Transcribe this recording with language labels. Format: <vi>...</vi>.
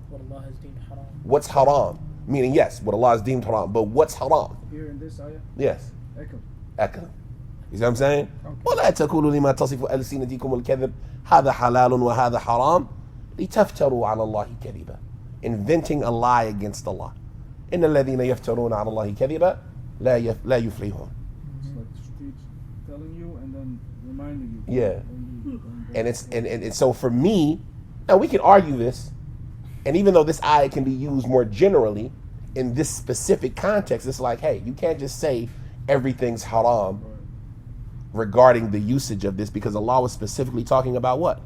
<en>what Allah has deemed haram. What's haram? Meaning, yes, what Allah has deemed haram, but what's haram? Here in this ayah, Yes. Ahkam. Ahkam. You see what I'm saying?</en> <ar>ولا تقولوا لما تصف ألسنتكم الكذب هذا حلال وهذا حرام لتفتروا على الله كذبا.</ar> <en>Inventing a lie against Allah.</en> <ar>إن الذين يفترون على الله كذبا لا يفلحون.</ar> <en>It's like the streets telling you and then reminding you. Yeah. And it's and so for me, now we can argue this, and even though this ayah can be used more generally in this specific context, it's like, hey, you can't just say everything's haram regarding the usage of this, because Allah was specifically talking about what?</en>